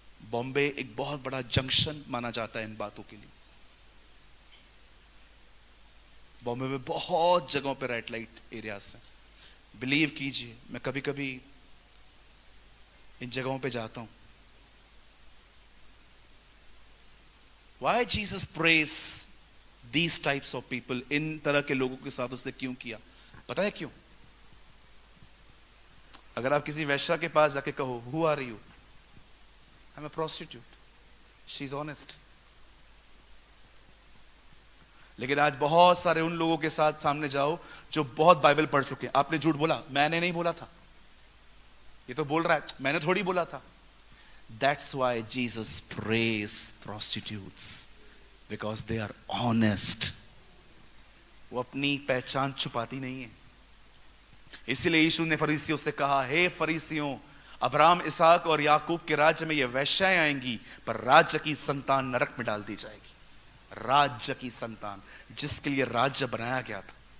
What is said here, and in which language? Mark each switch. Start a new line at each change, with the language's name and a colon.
Hindi: बॉम्बे एक बहुत बड़ा जंक्शन माना जाता है इन बातों के लिए। बॉम्बे में बहुत जगहों पर रेड लाइट एरियाज हैं। बिलीव कीजिए, मैं कभी कभी इन जगहों पे जाता हूं।
English: Why Jesus praise these types of people?
Hindi: इन तरह के लोगों के साथ उसने क्यों किया? पता है क्यों? अगर आप किसी वैश्या के पास जाके कहो,
English: Who are you? I'm a prostitute. She's honest.
Hindi: लेकिन आज बहुत सारे उन लोगों के साथ सामने जाओ जो बहुत बाइबल पढ़ चुके हैं। आपने झूठ बोला, मैंने नहीं बोला था, ये तो बोल रहा है, मैंने थोड़ी बोला था।
English: That's why Jesus praised prostitutes, because they are honest.
Hindi: वो अपनी पहचान छुपाती नहीं है। इसीलिए यीशु ने फरीसियों से कहा, हे फरीसियों, अब्राहम, इसहाक और याकूब के राज्य में ये वैश्याएं आएंगी, पर राज्य की संतान नरक में डाल दी जाएगी। राज्य की संतान, जिसके लिए राज्य बनाया गया था।